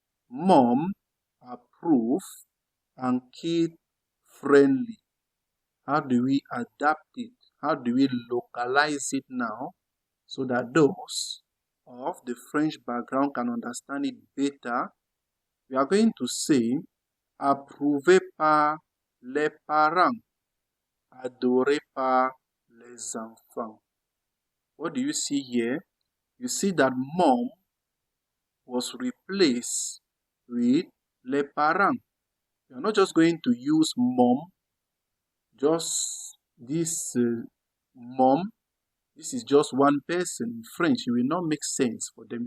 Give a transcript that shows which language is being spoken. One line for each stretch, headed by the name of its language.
English: Mom approve and kid friendly. How do we adapt it? How do we localize it now so that those of the French background can understand it better? We are going to say
French: approuvé par les parents, adoré par les enfants.
English: What do you see here? You see that mom was replaced with les parents. You are not just going to use mom, just this mom. This is just one person. In French, it will not make sense for them.